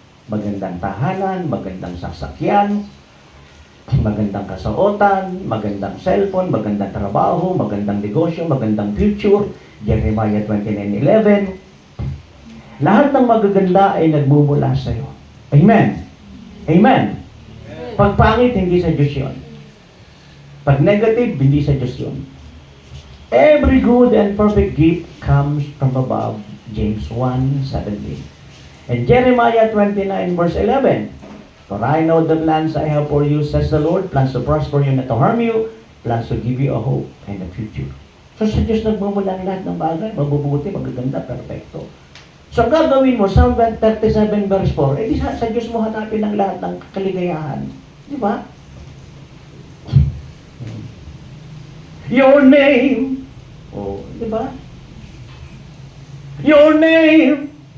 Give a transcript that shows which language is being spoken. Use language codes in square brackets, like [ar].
[tl] Magandang tahanan, magandang sasakyan, magandang kasuotan, magandang cellphone, magandang trabaho, magandang negosyo, magandang future. [en] Jeremiah 29:11. [tl] Lahat ng magaganda ay nagmumula sa iyo. Amen. Amen. Pag pangit, hindi sa Diyos yun. Pag negative, hindi sa Diyos yun. [en] Every good and perfect gift comes from above. James 1:17. And Jeremiah 29 verse 11, for I know the plans I have for you, says the Lord, plans to prosper you, not to harm you, plans to give you a hope and a future. [tl] So sa Diyos nagmumula ang lahat ng bagay, mabubuti, magaganda, perfecto. So ang gagawin mo, [en] Psalm 37 verse 4, [tl] eh di sa Diyos mo hanapin ang lahat ng kaligayahan. Di ba? [en] Your name. [tl] Oh, di ba? [en] Your name.